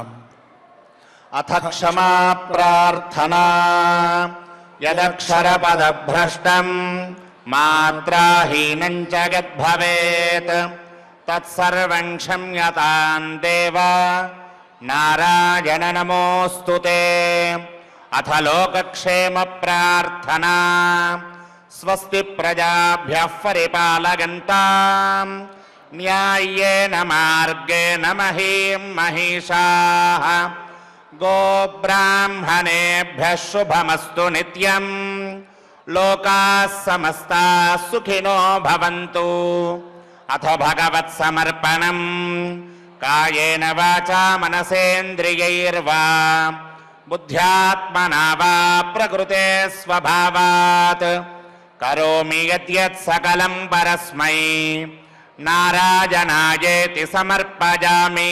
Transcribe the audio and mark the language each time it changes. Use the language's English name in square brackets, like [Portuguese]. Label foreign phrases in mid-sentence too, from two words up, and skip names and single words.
[Sanskrit] అథ క్షమా ప్రార్థనా యదక్షరపదభ్రష్టం మాత్రాహీనం చ యద్భవేత్ తత్సర్వం క్షమ్యతాం దేవ నారాయణ నమోస్తుతే. అథ లోకక్షేమ ప్రార్థనా స్వస్తి ప్రజాభ్యః పరిపాలయంతాం న్యాయ్యేన మార్గేణ మహీం మహిషాః గోబ్రాహ్మణేభ్యः శుభమస్తు నిత్యం. లోకాः సమస్తాः సుఖినో భవంతు. అథ భగవత్సమర్పణం కాయేన వాచా మనసేంద్రియైర్వా బుద్ధ్యాత్మనా వా ప్రకృతే స్వభావాత్ కరోమి యద్యత్ సకలం పరస్మై నారాయణాయేతి సమర్పయామి.